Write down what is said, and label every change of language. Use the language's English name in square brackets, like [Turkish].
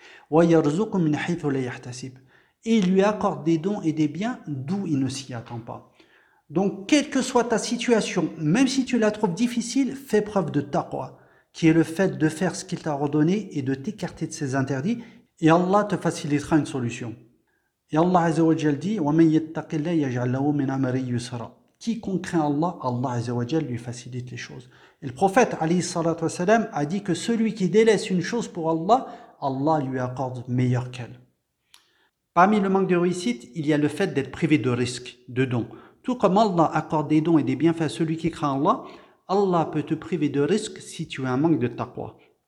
[Arabic] Wa yarzuqu min haythu la yahtasib. [French] Et il lui accorde des dons et des biens d'où il ne s'y attend pas. Donc, quelle que soit ta situation, même si tu la trouves difficile, fais preuve de taqwa, qui est le fait de faire ce qu'il t'a ordonné et de t'écarter de ses interdits, et Allah te facilitera une solution. Et Allah Azza wa Jal dit, [Arabic] وَمَنْ يَتَّقِ اللَّهِ يَجْعَلْ لَهُ مِنْ أَمْرِ يُسْرًا. [French] Quiconque craint Allah, Allah Azza wa Jal lui facilite les choses. Et le prophète, [Arabic] alayhi salatu wa salam, [French] a dit que celui qui délaisse une chose pour Allah, Allah lui accorde meilleur qu'elle. Parmi le manque de réussite, il y a le fait d'être privé de risques, de dons. Tout comme Allah accorde des dons et des bienfaits à celui qui craint Allah, Allah peut te priver de risques si tu as un manque de taqwa.